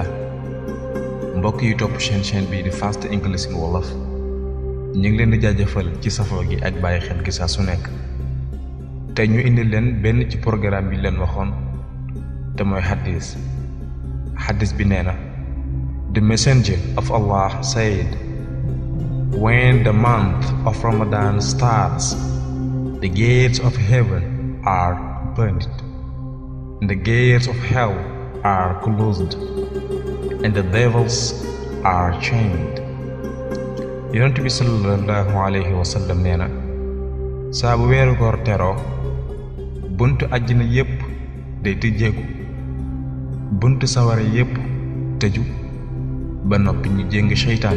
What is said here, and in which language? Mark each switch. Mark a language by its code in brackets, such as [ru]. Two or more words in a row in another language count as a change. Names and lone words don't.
[wo] Mbokk yi topp chaîne bi di Fast English in Wolof ñu ngi leen di jaajëfal ci safoo gi ak bàyyi xel gi saa su nekk. tey ñu indi leen benn ci programme bi leen waxoon te mooy xadis bi nee na [en] The messenger of Allah said, when the month of Ramadan starts, the gates of heaven are opened, and the gates of hell are closed, and the devils are chained. [wo] Yonent bi [ar] sallallahu alayhi wa sallam [wo] nee na saa bu weeru koor teroo buntu àjjana yépp day tëjjeeku, buntu sawara yépp tëju ba noppi ñu jéng seytaane.